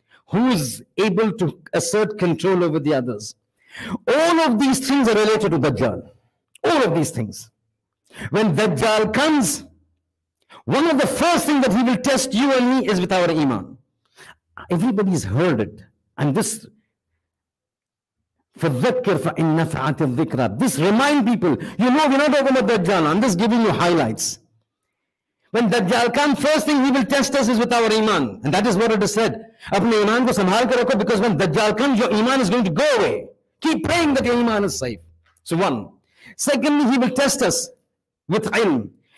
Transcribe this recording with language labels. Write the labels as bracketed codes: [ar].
[en] Who's able to assert control over the others? All of these things are related to Dajjal. All of these things. When Dajjal comes, one of the first things that he will test you and me is with our Iman. Everybody's heard it. And this [ar] فَذَكِّرْ فَإِنْ نَفْعَتِ الذِّكْرَى. [en] This remind people, you know, we're not talking about Dajjal. I'm just giving you highlights. When Dajjal comes, first thing he will test us is with our Iman. And that is what it is said. [ur] Apne Iman ko sambhal ke rakho, [en] because when Dajjal comes, your Iman is going to go away. Keep praying that your Iman is safe. So one. Secondly, he will test us with ilm.